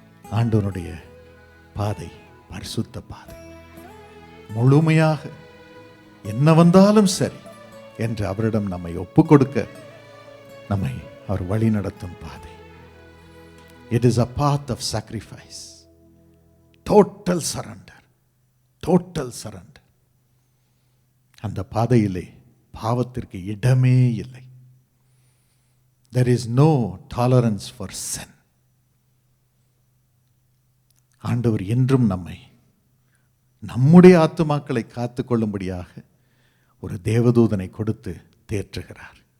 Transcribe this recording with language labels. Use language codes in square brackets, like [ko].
[ta] ஆண்டவனுடைய பாதை பரிசுத்த பாதை. முழுமையாக என்ன வந்தாலும் சரி என்று அவரிடம் நம்மை ஒப்பு கொடுக்க நம்மை அவர் வழி நடத்தும் பாதை. [en] It is a path of sacrifice. Total surrender. Total surrender. [ta] அந்த பாதையிலே பாவத்திற்கு இடமே இல்லை. [en] There is no tolerance for sin. [ta] ஆண்டவர் என்றும் நம்மை, நம்முடைய ஆத்துமாக்களை காத்துக்கொள்ளும்படியாக ஒரு தேவதூதனை கொடுத்து தேற்றுகிறார்.